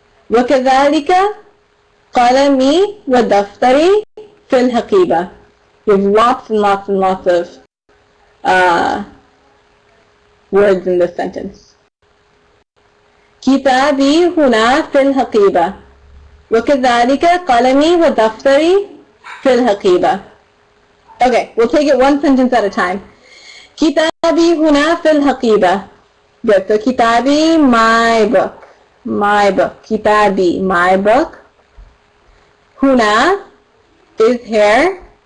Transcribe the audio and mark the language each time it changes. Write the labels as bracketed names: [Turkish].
[Arabic] وكذلك قلمي ودفتري في الحقيبة. [English] We have lots and lots and lots of words in this sentence. [Arabic] كتابي هنا في الحقيبة وكذلك قلمي ودفتري في الحقيبة. [English] Okay, we'll take it one sentence at a time. [Arabic] كتابي هنا في الحقيبة. Good. [English] So كتابي, my book. My book. كتابي, my book. هنا is here.